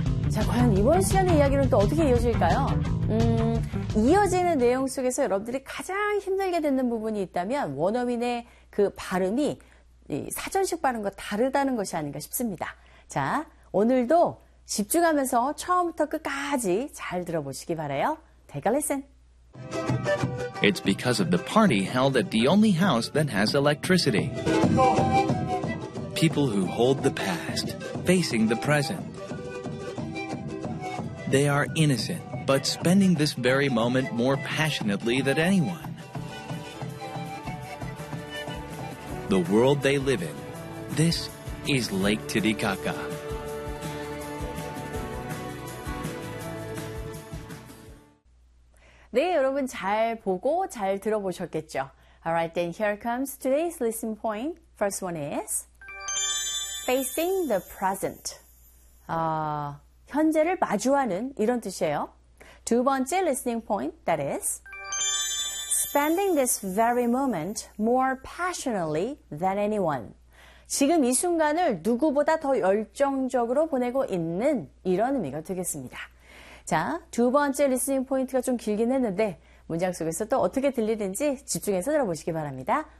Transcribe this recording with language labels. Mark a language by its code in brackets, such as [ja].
[ko] 자, 과연 이번 시간의 이야기는 또 어떻게 이어질까요? 이어지는 내용 속에서 여러분들이 가장 힘들게 듣는 부분이 있다면 원어민의 그 발음이 이 사전식 발음과 다르다는 것이 아닌가 싶습니다. 자, 오늘도 집중하면서 처음부터 끝까지 잘 들어보시기 바라요. [en] Take a listen. It's because of the party held at the only house that has electricity. People who hold the past, facing the present. They are innocent, but spending this very moment more passionately than anyone. The world they live in, this is Lake Titicaca. [ko] 네, 여러분 잘 보고 잘 들어보셨겠죠? [en] Alright, then here comes today's listen point. First one is facing the present. [ko] 현재를 마주하는 이런 뜻이에요. 두 번째 [en] listening point, that is spending this very moment more passionately than anyone. [ko] 지금 이 순간을 누구보다 더 열정적으로 보내고 있는 이런 의미가 되겠습니다. 자, 두 번째 리스닝 포인트가 좀 길긴 했는데 문장 속에서 또 어떻게 들리는지 집중해서 들어보시기 바랍니다.